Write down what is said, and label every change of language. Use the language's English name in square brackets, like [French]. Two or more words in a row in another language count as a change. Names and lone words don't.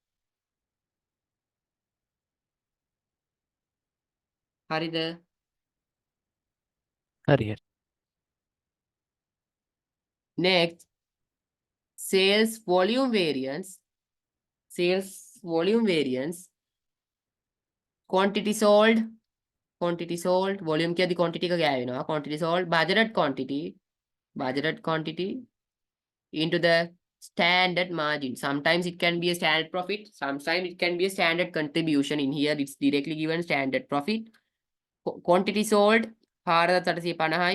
[Sinhala] හරිද? හරි හරි. [English] Next, sales volume variance. Sales volume variance. Quantity sold. Quantity sold. Volume කියද්දි quantity [Sinhala] එක ගෑවෙනවා. [English] Quantity sold. Budgeted quantity. Budgeted quantity into the standard margin. Sometimes it can be a standard profit. Sometimes it can be a standard contribution. In here, it's directly given standard profit. Quantity sold 4850යි.